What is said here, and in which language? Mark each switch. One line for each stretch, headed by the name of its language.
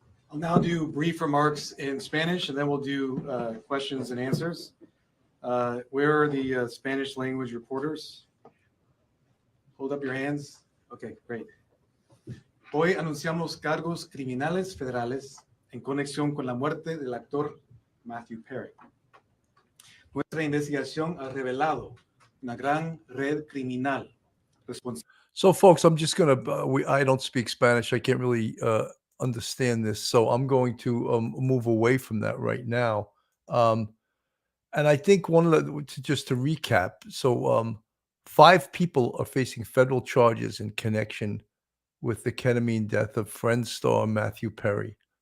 English: I'll now do brief remarks in Spanish, and then we'll do questions and answers. Where are the Spanish language reporters? Hold up your hands. Okay, great.
Spanish: Hoy anunciamos cargos criminales federales en conexión con la muerte del actor Matthew Perry. Nuestra investigación ha revelado una gran red criminal responsable.
English: So, folks, I'm just going to, I don't speak Spanish. I can't really understand this. So I'm going to move away from that right now. And I think just to recap, so 5 people are facing federal charges in connection with the ketamine death of Friends star Matthew Perry.